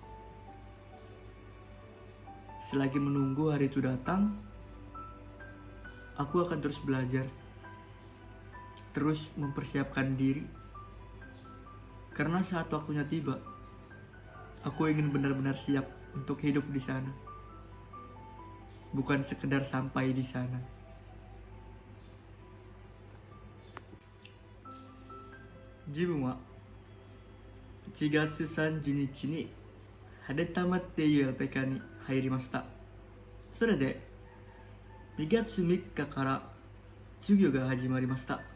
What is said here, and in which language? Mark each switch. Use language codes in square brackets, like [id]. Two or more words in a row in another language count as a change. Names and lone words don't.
[id] Selagi menunggu hari itu datang, aku akan terus belajar. Terus mempersiapkan diri. Karena saat waktunya tiba, aku ingin benar-benar siap untuk hidup di sana. Bukan sekedar sampai di sana. [ja] 自分は 1月30日に晴玉っていうアペカに入りました。それで2月3日から授業が始まりました。